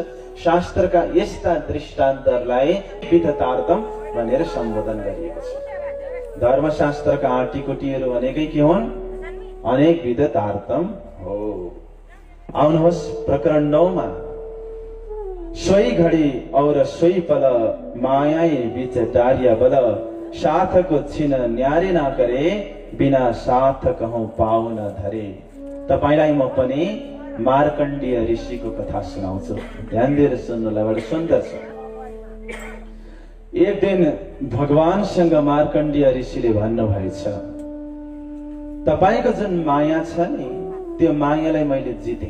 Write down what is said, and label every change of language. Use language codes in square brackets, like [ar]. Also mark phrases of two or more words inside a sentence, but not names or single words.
[ne] शास्त्रका यस्ता दृष्टान्तहरूलाई विविध तारतम भनेर सम्बोधन गरिएको छ। धर्मशास्त्रका आँटीकुटीहरू भनेकै के हुन्? अनेक विध तारतम हो। आउनुहोस् प्रकरण 9 मा [hi] सोही घडी और सोही पल मायाई बीच डारिया बल साथको छिन न्यारे ना करे बिना साथ कहूं पाउ न धरे। [ne] तपाईलाई म पनि मार्कण्डेय ऋषिको कथा सुनाउँछु, ध्यान दिएर सुन्नुलाई, बडो सुन्दर छ। एक दिन भगवानसँग मार्कण्डेय ऋषिले भन्नुभएछ, तपाईको जुन माया छ नि, त्यो मायालाई मैले जिते।